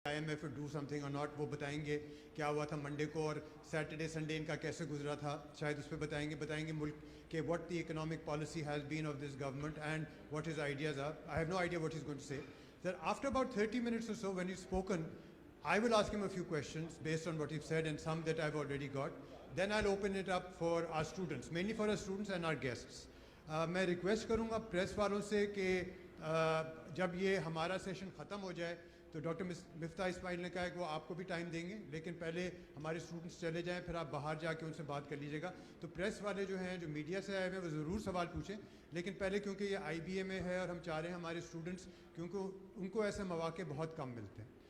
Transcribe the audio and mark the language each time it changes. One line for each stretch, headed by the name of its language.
English: IMF would do something or not,
Urdu: وہ بتائیں گے کیا ہوا تھا منڈے کو اور سیٹرڈے سنڈے ان کا کیسے گزرا تھا, شاید اس پہ بتائیں گے ملک کہ
English: what the economic policy has been of this government and what his ideas are. I have no idea what he's going to say. That after about 30 minutes or so when he's spoken, I will ask him a few questions based on what he's said and some that I've already got. Then I'll open it up for our students, mainly for our students and our guests.
Urdu: میں request کروں گا press والوں سے کہ جب یہ ہمارا session ختم ہو جائے تو ڈاکٹر مفتاح اسماعیل نے کہا ہے کہ وہ آپ کو بھی ٹائم دیں گے, لیکن پہلے ہمارے اسٹوڈنٹس چلے جائیں, پھر آپ باہر جا کے ان سے بات کر لیجیے گا. تو پریس والے جو ہیں جو میڈیا سے آئے ہوئے ہیں وہ ضرور سوال پوچھیں, لیکن پہلے کیونکہ یہ IBA میں ہے اور ہم چاہ رہے ہیں ہمارے اسٹوڈنٹس, کیونکہ ان کو ایسے مواقع بہت کم ملتے ہیں.